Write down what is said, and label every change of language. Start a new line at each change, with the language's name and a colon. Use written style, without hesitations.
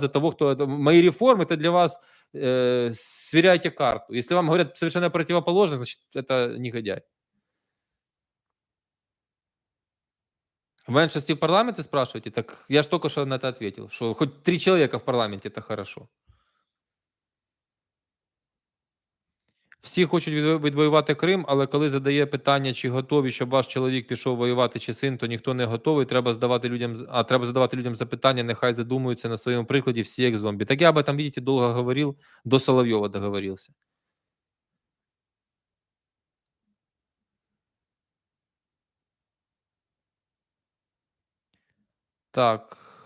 Russian: За того, кто это мои реформы — это для вас, сверяйте карту. Если вам говорят совершенно противоположное, значит, это негодяй. Меньшинстве в парламенте спрашиваете? Так я ж только что на это ответил, что хоть 3 человека в парламенте — это хорошо.
Ukrainian: Всі хочуть відвоювати Крим, але коли задає питання, чи готові, щоб ваш чоловік пішов воювати, чи син, то ніхто не готовий. Треба задавати людям запитання, нехай задумуються на своєму прикладі, всі як зомбі.
Russian: Так я об этом, видите, долго говорил, до Соловьева договорился. Так.